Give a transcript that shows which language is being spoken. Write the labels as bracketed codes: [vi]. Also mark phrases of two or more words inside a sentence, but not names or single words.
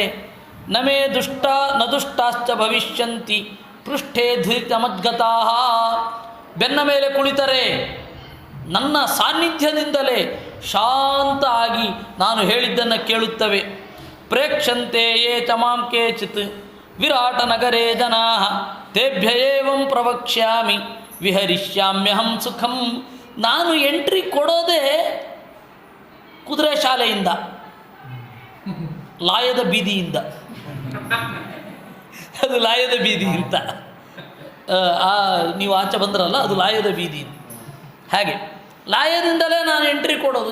[sa] ನಮೇ ದುಷ್ಟ ನ ದುಷ್ಟಾಶ್ಚ ಭವಿಷ್ಯಂತಿ ಪೃಷ್ಠೇ ಧೃತಮದ್ಗತಾ. [kn] ಬೆನ್ನ ಮೇಲೆ ಕುಳಿತರೆ ನನ್ನ ಸಾನ್ನಿಧ್ಯದಿಂದಲೇ ಶಾಂತ ಆಗಿ ನಾನು ಹೇಳಿದ್ದನ್ನು ಕೇಳುತ್ತವೆ. [sa] ಪ್ರೇಕ್ಷಂತೆ ಯೇ ಚ ಮಾಂ ಕೇಚಿತ್ ವಿರಾಟ ನಗರೇ ಜನಾ ತೇಭ್ಯ ಏವಂ ಪ್ರವಕ್ಷ್ಯಾಮಿ ವಿಹರಿಷ್ಯಾಮ್ಯಹಂ ಸುಖಂ. [kn] ನಾನು ಎಂಟ್ರಿ ಕೊಡೋದೇ ಕುದುರೆ ಶಾಲೆಯಿಂದ, ಲಾಯದ ಬೀದಿಯಿಂದ. ಅದು ಲಾಯದ ಬೀದಿ ಅಂತ ನೀವು ಆಚೆ ಬಂದ್ರಲ್ಲ, ಅದು ಲಾಯದ ಬೀದಿ. ಹಾಗೆ ಲಾಯದಿಂದಲೇ ನಾನು ಎಂಟ್ರಿ ಕೊಡೋದು.